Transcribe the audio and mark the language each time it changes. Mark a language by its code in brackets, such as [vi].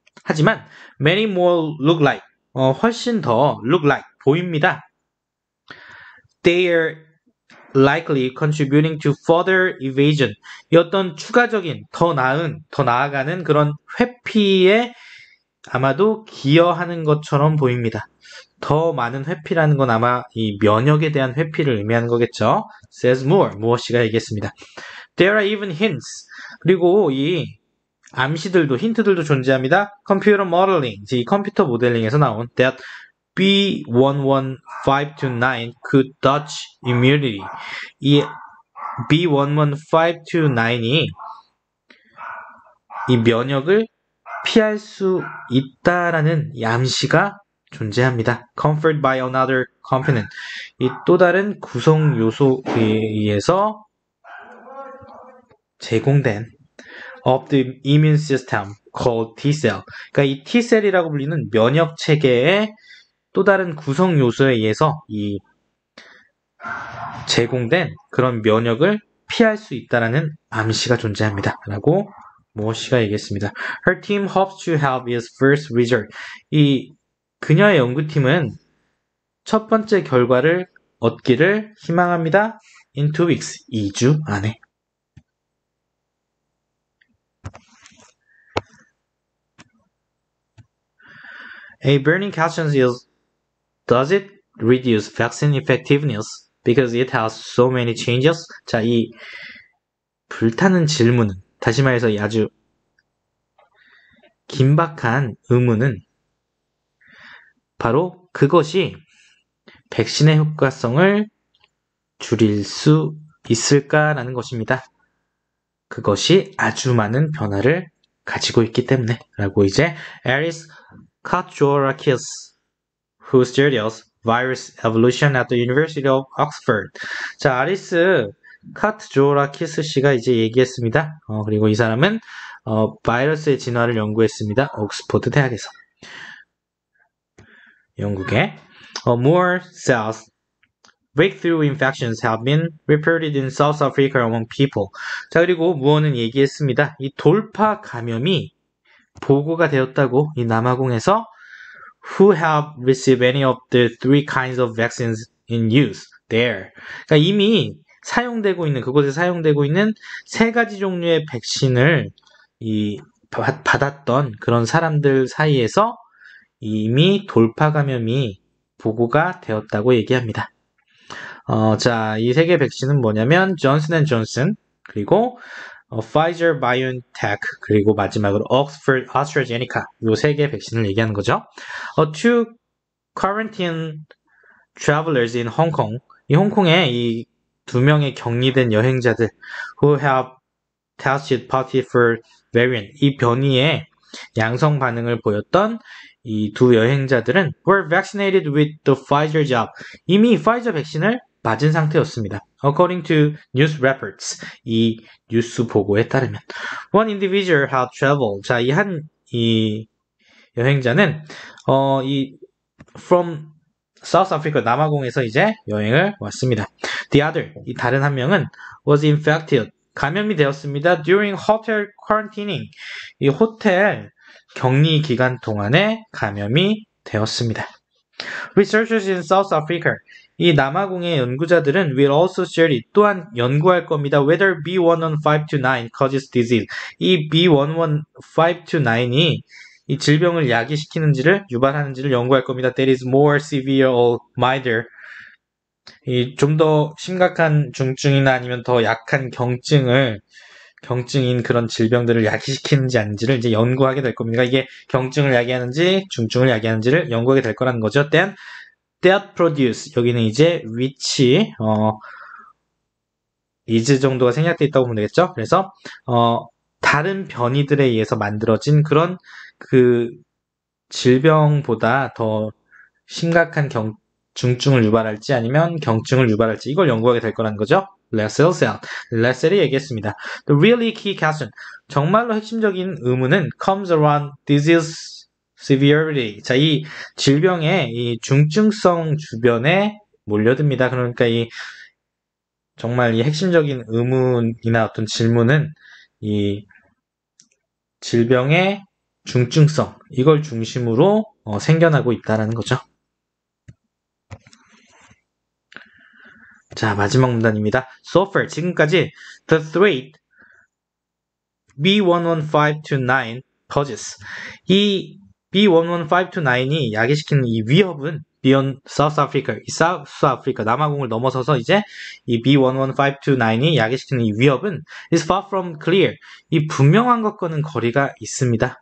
[ko] 하지만 [en] many more look like, [ko] 훨씬 더 [en] look like, [ko] 보입니다. [en] They are likely contributing to further evasion, [ko] 이 어떤 추가적인 더 나아가는 그런 회피에 아마도 기여하는 것처럼 보입니다. 더 많은 회피라는 건 아마 이 면역에 대한 회피를 의미하는 거겠죠. [en] says more. [ko] 무엇이가 얘기했습니다. [en] There are even hints. [ko] 그리고 이 암시들도 힌트들도 존재합니다. [en] Computer modeling, [ko] 이 컴퓨터 모델링에서 나온 [en] that B11529 could dodge immunity. [ko] 이 B11529이 이 면역을 피할 수 있다라는 이 암시가 존재합니다. [en] Conferred by another component. [ko] 이 또 다른 구성 요소에 의해서 제공된 [en] of the immune system called T-cell. [ko] 그러니까 이 T-cell이라고 불리는 면역 체계의 또 다른 구성 요소에 의해서 이 제공된 그런 면역을 피할 수 있다라는 암시가 존재합니다. 라고 모어시가 얘기했습니다. [en] Her team hopes to have its first result. [ko] 이 그녀의 연구팀은 첫 번째 결과를 얻기를 희망합니다. [en] In 2 weeks. [ko] 2주 안에. [en] A burning question is, does it reduce vaccine effectiveness because it has so many changes? [ko] 자, 이 불타는 질문은, 다시 말해서 이 아주 긴박한 의문은 바로 그것이 백신의 효과성을 줄일 수 있을까라는 것입니다. 그것이 아주 많은 변화를 가지고 있기 때문에 라고 이제 Aris Katsorakis, [en] who studies virus evolution at the University of Oxford. [ko] 자, 아리스 카트조라키스 씨가 이제 얘기했습니다. 그리고 이 사람은 바이러스의 진화를 연구했습니다. 옥스퍼드 대학에서. 영국에 [en] more cells breakthrough infections have been reported in South Africa among people. [ko] 자, 그리고 무어는 얘기했습니다. 이 돌파 감염이 보고가 되었다고 이 남아공에서 [en] who have received any of the three kinds of vaccines in use there. [ko] 그러니까 이미 사용되고 있는 그곳에 사용되고 있는 세 가지 종류의 백신을 받았던 그런 사람들 사이에서 이미 돌파 감염이 보고가 되었다고 얘기합니다. 자, 이 세 개 백신은 뭐냐면 존슨앤존슨 그리고 Pfizer BioNTech 그리고 마지막으로 Oxford AstraZeneca 요 세 개 백신을 얘기하는 거죠. [en] Two quarantine travelers in Hong Kong. [ko] 이 홍콩에 이 두 명의 격리된 여행자들 [en] who have tested positive for variant. [ko] 이 변이에 양성 반응을 보였던 이 두 여행자들은 [en] were vaccinated with the Pfizer jab. [ko] 이미 파이저 백신을 맞은 상태였습니다. [en] According to news reports, [ko] 이 뉴스 보고에 따르면 [en] one individual had traveled. [ko] 자, 이 여행자는 [en] from South Africa [ko] 남아공에서 이제 여행을 왔습니다. [en] The other, [ko] 이 다른 한 명은 [en] was infected. [ko] 감염이 되었습니다. [en] During hotel quarantining. [ko] 이 호텔 격리 기간 동안에 감염이 되었습니다. [en] Researchers in South Africa. [ko] 이 남아공의 연구자들은 [en] will also study [ko] 또한 연구할 겁니다. [en] Whether B11529 causes disease. [ko] 이 B11529이 이 질병을 야기시키는지를 유발하는지를 연구할 겁니다. [en] That is more severe or milder. [ko] 이 좀 더 심각한 중증이나 아니면 더 약한 경증인 그런 질병들을 야기시키는지 아닌지를 이제 연구하게 될 겁니다. 이게 경증을 야기하는지 중증을 야기하는지를 연구하게 될 거라는 거죠. [en] Then that produce [ko] 여기는 이제 [en] which is [ko] 정도가 생략되어 있다고 보면 되겠죠. 그래서 다른 변이들에 의해서 만들어진 그런 그 질병보다 더 심각한 중증을 유발할지 아니면 경증을 유발할지 이걸 연구하게 될 거라는 거죠. 레셀이 얘기했습니다. [en] The really key question. [ko] 정말로 핵심적인 의문은 [en] comes around disease severity. [ko] 자, 이 질병의 이 중증성 주변에 몰려듭니다. 그러니까 정말 이 핵심적인 의문이나 어떤 질문은 이 질병의 중증성, 이걸 중심으로 생겨나고 있다는 거죠. 자, 마지막 문단입니다. [en] So far, [ko] 지금까지 [en] the threat B11529 poses. 이 [ko] B11529이 야기시키는 이 위협은 [en] beyond South Africa, [ko] 이 사우스 아프리카 남아공을 넘어서서 이제 이 B11529이 야기시키는 이 위협은 [en] is far from clear. [ko] 이 분명한 것과는 거리가 있습니다.